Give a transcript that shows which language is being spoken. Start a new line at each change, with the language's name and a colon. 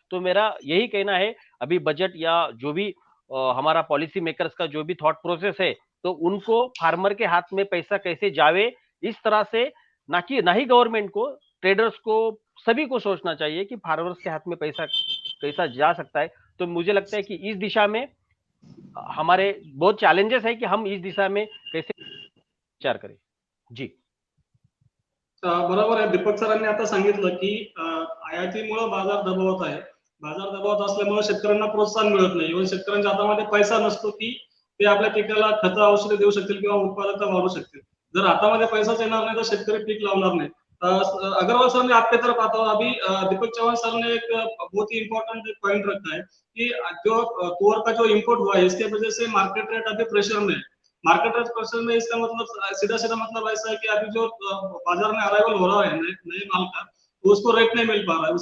Hindi: तो मेरा यही कहना है, अभी बजट या जो भी हमारा पॉलिसी मेकर्स का जो भी थॉट प्रोसेस है, तो उनको फार्मर के हाथ में पैसा कैसे जावे, इस तरह से, ना ही गवर्नमेंट को, ट्रेडर्स को, सभी को सोचना चाहिए कि फार्मर्स के हाथ में पैसा कैसा जा सकता है। तो मुझे लगता है कि इस दिशा में हमारे बहुत चॅलेंजेस
Marathi: आहे की
Hindi: हम इस दिशा में कैसे विचार करें। जी
Marathi: बरोबर आहे. दीपक सरांनी आता सांगितलं की आयातीमुळे बाजार दबावत आहे. बाजार दबावत असल्यामुळे शेतकऱ्यांना प्रोत्साहन मिळत नाही. इव्हन शेतकऱ्यांच्या हातामध्ये पैसा नसतो की ते आपल्या पिकाला खतं औषधे देऊ शकतील किंवा उत्पादकता वाढवू शकतील. जर हातामध्ये पैसाच येणार
Hindi: नहीं तो
Marathi: शेतकरी पीक लावणार नहीं।
Hindi: अग्रवाल सर ने आपकी तरफ आता हूँ। अभी दीपक चौहान सर ने एक बहुत ही इंपॉर्टेंट पॉइंट रखा है कि जो तुअर का जो इम्पोर्ट हुआ है, इसके वजह से मार्केट रेट अभी प्रेशर में है। मार्केट रेट प्रेशर में इसका मतलब सीधा सीधा मतलब ऐसा है कि अभी जो बाजार में अराइवल हो रहा है नए माल का, तो उसको रेट नहीं मिल पा रहा है।